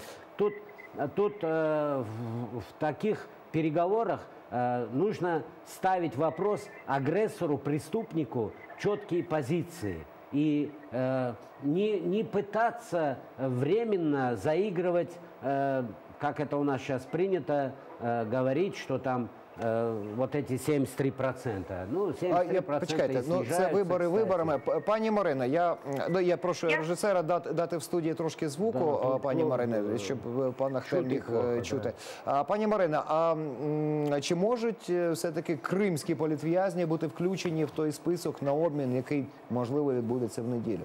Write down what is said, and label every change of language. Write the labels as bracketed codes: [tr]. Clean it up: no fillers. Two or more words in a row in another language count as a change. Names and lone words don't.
[ru] Тут в таких переговорах нужно ставить вопрос агрессору, преступнику, четкие позиции. И не пытаться временно заигрывать, как это у нас сейчас принято говорить, что там вот эти 73%. Ну, 73% [uk] почекайте, ну це вибори виборами. Пані Марино, я прошу режисера дати в студії трошки звуку, пані Марино, щоб пан Ахтем міг чути. Пані Марино, а чи можуть все-таки кримські політв'язні бути включені в той список на обмін, який, можливо, відбудеться в неділю?